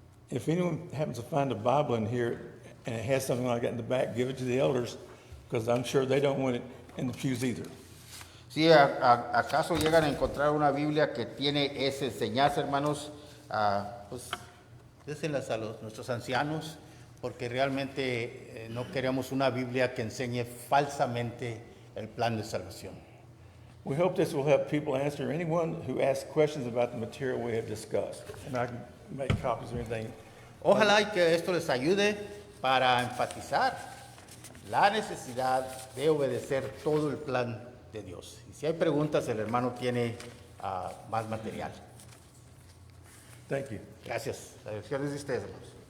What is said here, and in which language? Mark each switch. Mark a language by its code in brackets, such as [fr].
[en] If anyone happens to find a Bible in here and it has something like that in the back, give it to the elders, because I'm sure they don't want it in the pews either. [es] Si acaso llegan a encontrar una Biblia que tiene esa enseñanza, hermanos, pues désenlas a nuestros ancianos, porque realmente no queremos una Biblia que enseñe falsamente el plan de salvación. [en] We hope this will help people answer anyone who asks questions about the material we have discussed. And I can make copies or anything. [es] Ojalá y que esto les ayude para enfatizar la necesidad de obedecer todo el plan de Dios. Y si hay preguntas, el hermano tiene más material. [en] Thank you. [es] Gracias. La dirección es de ustedes, hermanos.